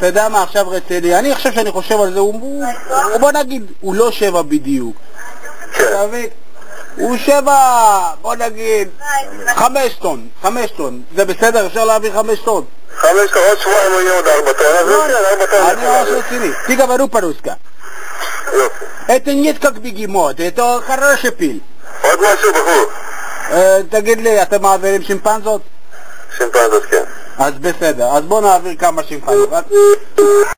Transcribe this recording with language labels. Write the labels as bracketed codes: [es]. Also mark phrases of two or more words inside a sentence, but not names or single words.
[he] יודע מה, עכשיו רציני, אני חושב שאני חושב על זה, בוא נגיד, הוא לא 7 בדיוק. כן. הוא 7, בוא נגיד, 5 טון, זה בסדר, אפשר להעביר 5 טון. 5 טון, עוד שבועיים הוא יהיה עוד 4 טון, אז כן, 4 טון. אני ממש רציני. [ru] Ты говорю по-русски. Это нет как бегемот, это хороший פיל. [he] עוד משהו בחור. תגיד לי, אתם מעבירים שימפנזות? שימפנזות, כן. אז בסדר, אז בוא נעביר כמה שימפנזות.